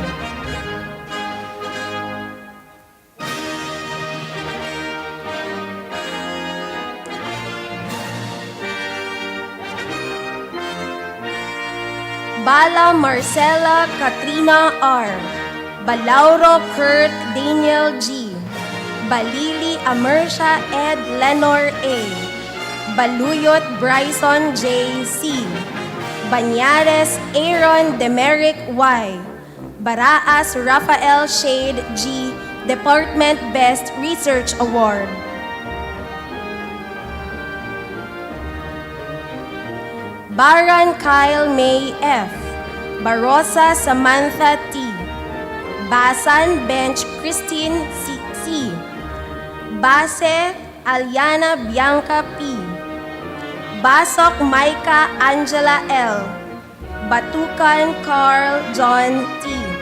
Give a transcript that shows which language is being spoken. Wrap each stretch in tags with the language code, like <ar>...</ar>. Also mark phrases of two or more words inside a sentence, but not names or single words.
<en>Bala Marcela Katrina R., Balauro Kurt Daniel G., Balili Amersha Ed Lenor A., Baluyot Bryson J. C., Banyares Aaron Demeric Y., Baraas Rafael Shade G., Department Best Research Award. Baran Kyle May F., Barosa Samantha T., Basan Bench Christine C., Base Aliana Bianca P., Basok Maika Angela L., Batukan Carl John T.,</en>